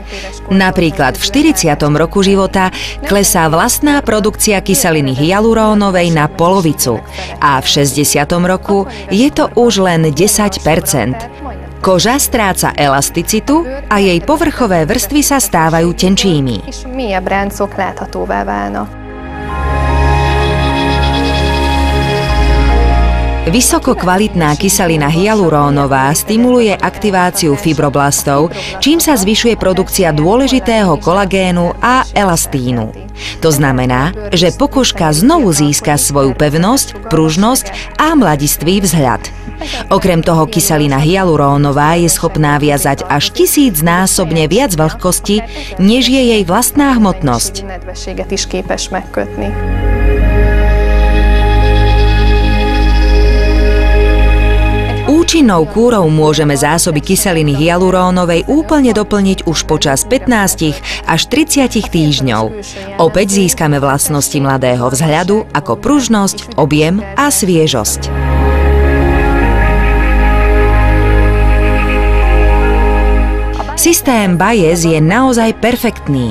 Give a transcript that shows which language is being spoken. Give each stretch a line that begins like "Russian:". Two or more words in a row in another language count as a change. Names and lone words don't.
Slovak: Napríklad v 40. roku života klesá vlastná produkcia kyseliny hyalurónovej na polovicu a v 60. roku je to už len 10%. Koža stráca elasticitu a jej povrchové vrstvy sa stávajú tenčími.
Hungarian: És mélyebb ráncok láthatóvá válnak.
Slovak: Vysoko kvalitná kyselina hyalurónová stimuluje aktiváciu fibroblastov, čím sa zvyšuje produkcia dôležitého kolagénu a elastínu. To znamená, že pokožka znovu získa svoju pevnosť, pružnosť a mladistvý vzhľad. Okrem toho kyselina hyalurónová je schopná viazať až 1000-násobne viac vlhkosti, než je jej vlastná hmotnosť.
Hungarian: Nedvességet is képes megkötni.
Slovak: Účinnou kúrou môžeme zásoby kyseliny hyalurónovej úplne doplniť už počas 15 až 30 týždňov. Opäť získame vlastnosti mladého vzhľadu ako pružnosť, objem a sviežosť. Systém Bayes je naozaj perfektný.